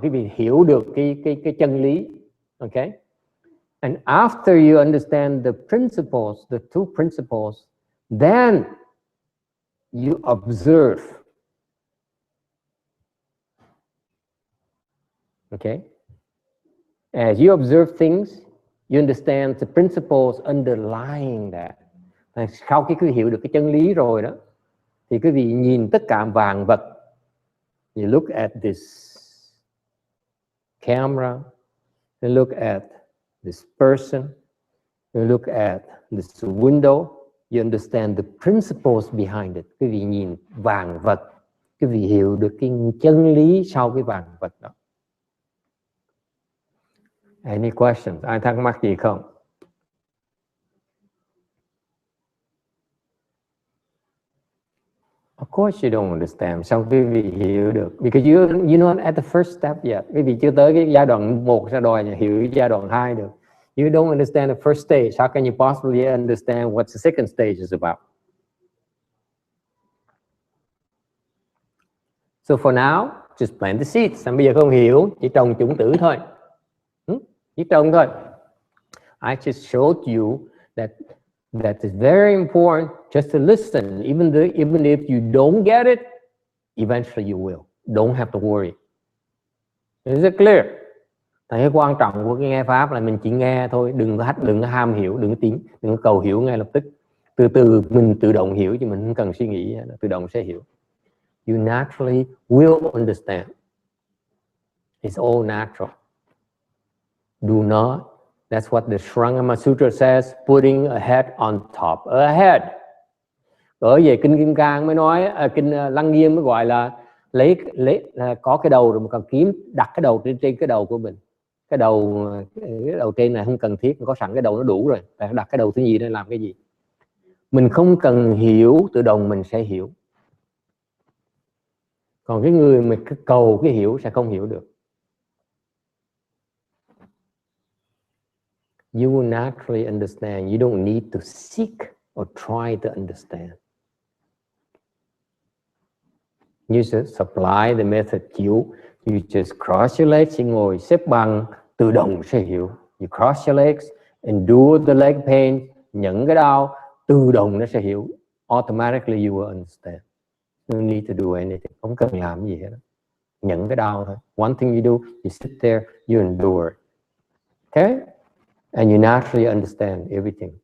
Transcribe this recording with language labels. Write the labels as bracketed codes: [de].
[vi] Quý vị hiểu được cái chân lý. [en] Okay? And after you understand the principles, the two principles, then you observe. Okay? As you observe things, you understand the principles underlying that. [vi] Sau khi quý vị hiểu được cái chân lý rồi đó, thì quý vị nhìn tất cả vạn vật. [en] You look at this camera, you look at this person, you look at this window, you understand the principles behind it. [vi] Quý vị nhìn vạn vật, quý vị hiểu được cái chân lý sau cái vạn vật đó. [en] Any questions? [vi] Ai thắc mắc gì không? [en] Of course you don't understand. [vi] Sao quý vị hiểu được? [en] Because you're not at the first step yet. [vi] Quý vị chưa tới cái giai đoạn 1 ra đòi hiểu giai đoạn 2 được. [en] You don't understand the first stage. How can you possibly understand what the second stage is about? So for now, just plant the seeds. [vi] Bây giờ không hiểu, chỉ trồng chủng tử thôi. Chỉ trồng thôi. [en] I just showed you that is very important just to listen. Even if you don't get it, eventually you will. Don't have to worry. Is it clear? [vi] Cái quan trọng của cái nghe pháp là mình chỉ nghe thôi, đừng có ham hiểu, đừng có cầu hiểu ngay lập tức. Từ từ mình tự động hiểu, chứ mình không cần suy nghĩ, tự động sẽ hiểu. [en] You naturally will understand. It's all natural. Do not. That's what the Shrangama Sutra says, putting a head on top a head. [vi] Ở về kinh Kim Cang mới nói, kinh Lăng Nghiêm mới gọi là lấy có cái đầu rồi mà còn kiếm đặt cái đầu trên cái đầu của mình. cái đầu trên này không cần thiết, có sẵn cái đầu nó đủ rồi, tại đặt cái đầu thứ nhì để làm cái gì? Mình không cần hiểu, tự động mình sẽ hiểu. Còn cái người mà cầu cái hiểu sẽ không hiểu được. [en] You will naturally understand. You don't need to seek or try to understand. You just apply the method you just cross your legs, you [vi] ngồi xếp bằng, tự động sẽ hiểu. [en] You cross your legs, endure the leg pain, [vi] nhận cái đau, tự động nó sẽ hiểu. [en] Automatically you will understand. No need to do anything. [vi] Không cần làm gì hết. Nhận cái đau thôi. [en] One thing you do, you sit there, you endure. Okay? And you naturally understand everything.